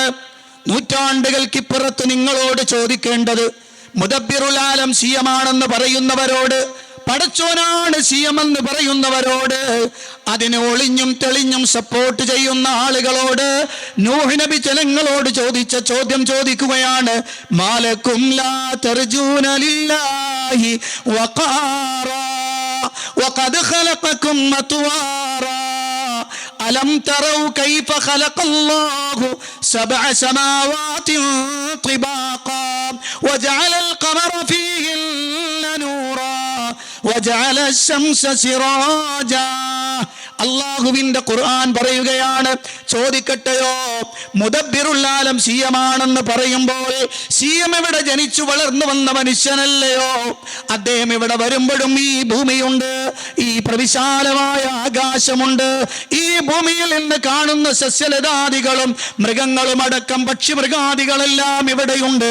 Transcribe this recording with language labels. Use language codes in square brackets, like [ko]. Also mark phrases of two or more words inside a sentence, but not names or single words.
[ml] നൂറ്റാണ്ടുകൾക്കിപ്പുറത്ത് നിങ്ങളോട് ചോദിക്കേണ്ടത് [ar] مدبر العالم [ml] സിയമാണെന്ന് പറയുന്നവരോട്, പടച്ചോനാണ് സിയമെന്ന് പറയുന്നവരോട്, അതിനെ ഒളിഞ്ഞും തെളിഞ്ഞും സപ്പോർട്ട് ചെയ്യുന്ന ആളുകളോട് നൂഹ് നബി ജനങ്ങളോട് ചോദിച്ച ചോദ്യം ചോദിക്കുകയാണ്. [ar] ما لكم لا ترجون لله وقارا وقد خلقكم أطوارا ألم تروا كيف خلق الله 7 سماوات طباقا وجعل القمر فيهن نورا وجعل الشمس سراجا. [ml] അള്ളാഹുവിന്റെ ഖുർആൻ പറയുകയാണ്, ചോദിക്കട്ടെയോ, [ar] مدبر العالم [ml] സിയമാണെന്ന് പറയുമ്പോൾ സിയം ഇവിടെ ജനിച്ചു വളർന്നു വന്ന മനുഷ്യനല്ലയോ? അദ്ദേഹം ഇവിടെ വരുമ്പോഴും ഈ ഭൂമിയുണ്ട്, ഈ പ്രവിശാലമായ ആകാശമുണ്ട്, ഈ ഭൂമിയിൽ നിന്ന് കാണുന്ന സസ്യലതാദികളും മൃഗങ്ങളും അടക്കം പക്ഷിമൃഗാദികളെല്ലാം ഇവിടെയുണ്ട്.